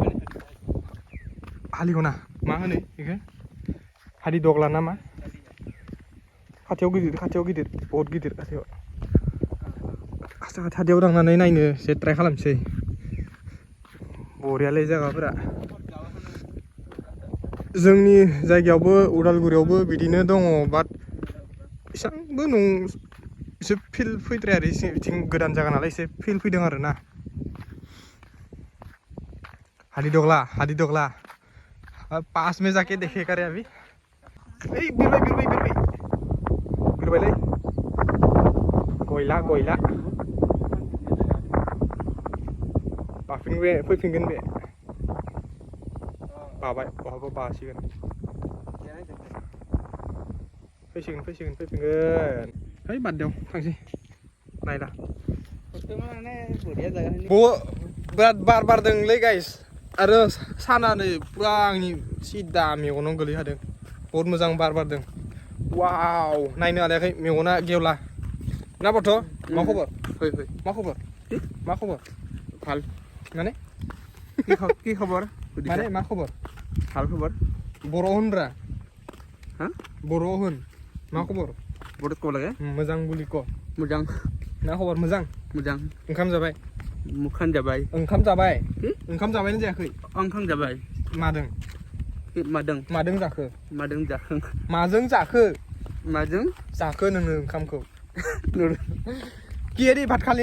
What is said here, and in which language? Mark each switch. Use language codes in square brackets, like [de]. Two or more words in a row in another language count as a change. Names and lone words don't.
[brx] हालिगना मा होनो बेखौ हादि दग्ला ना मा खाथियाव गिदिर बहुत गिदिर खाथियाव थांनानै नायनो एसे ट्राइ खालामसै बरियालै जायगाफोरा जोंनि जायगायावबो उदालगुरियावबो बिदिनो दङ बाट एसेबांबो एसे फिल फैद्राया आरो एसे बिथिं गोदान जायगा नालाय एसे फिल फैदों आरो ना हादि दग्ला [hi] पास में जाके देखेगा रे अभी बिरबायलै गयला [brx] फैफिनगोन बे बाबाय बहाबा बासिगोन फैफिनगोन है बाददेव थांसै नायला बिराद बार बारदोंलै गाइस आरो साना नै पुरा आंनि सिदा मेगनाव गोलैखादों बहुत मोजां बार बारदों वाव नायनो हालायाखै मेगना गेवला ना बथ' मा खबर मा खबर [as] ভাল [brx] माने [as] কি খবৰ [brx] माने मा खबर [as] ভাল খবৰ [brx] बर' होनब्रा हा बर' होन मा खबर [as] बर'त ক'ব লাগে [brx] मोजां बुलि क मोजां मा खबर मोजां ओंखाम जाबाय मुखान जाबाय ओंखाम जाबायना जायाखै ओंखाम जाबाय मादों जाखो माजों जाखो नोङो ओंखामखौ कियारि भात खालि